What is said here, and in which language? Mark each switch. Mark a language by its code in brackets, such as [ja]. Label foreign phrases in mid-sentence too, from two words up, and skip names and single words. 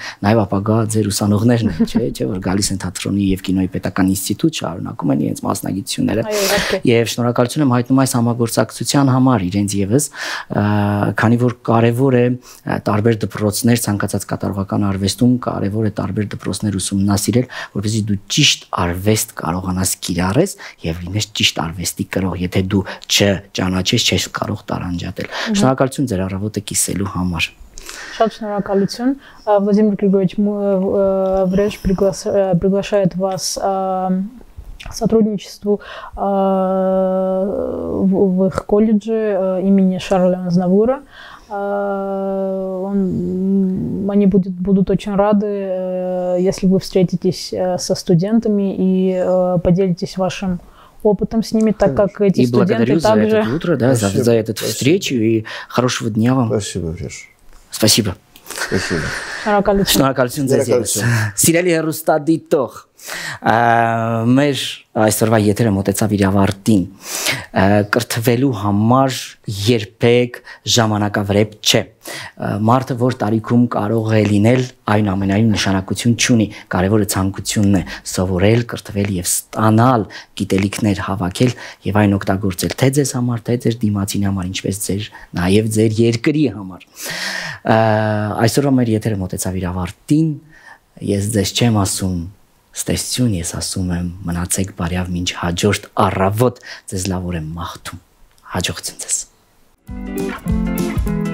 [hy] նաեւ ապագա ձեր ուսանողներն են, չէ, որ գալիս են թատրոնի եւ կինոյի պետական ինստիտուտ, շարունակում են իրենց մասնագիտությունները եւ շնորհակալություն եմ հայտնում այս համագործակցության համար իրենց եւս, քանի որ կարեւոր է տարբեր դպրոցներ ցանկացած կատարողական արվեստում կարևոր է տարբեր դպրոցներ ուսումնասիրել, որպեսզի դու ճիշտ արվեստ կարողանաս կիրառես եւ լինես ճիշտ արվեստի կրող, եթե դու չճանաչես, չես կարող տարանջատել։ Շնորհակալություն ձեր առավոտը կիսելու համար։ Շատ шнурокалություն. [ru] Владимир Григорьевич Вреж приглашает вас сотрудничеству в их колледже имени Шарля Азнавура. Они будут очень рады, если вы встретитесь со студентами и поделитесь вашим опытом с ними, так как эти студенты также... И благодарю за это утро, да, за эту встречу, и хорошего дня вам. Спасибо, Вреж. Спасибо. Спасибо. [hy] Շնորհակալություն ձեզ եւս։ Սիրելի հեռուստադիտող, մեր այսօրվա եթերը մոտեցավ իր ավարտին։ Կրթվելու համար երբեք ժամանակավրեպ չէ։ Մարդը որ տարիքում կարող է լինել, այնուամենայնիվ նշանակություն չունի։ Կարևորը ցանկությունն է սովորել, կրթվել եւ ստանալ գիտելիքներ հավաքել եւ այն օգտագործել թե ձեզ համար, թե ձեր դիմացինի համար, ինչպես ձեր նաեւ ձեր երկրի համար։ Այսօրվա մեր եթերը մոտեցավ իր ավարտին։ Ես ձեզ չեմ ասում ստեսություն, ես ասում եմ մնացեք բարյավ մինչ հաջորդ առավոտ, ձեզ լավ օր եմ մաղթում։ Հաջողություն ձեզ։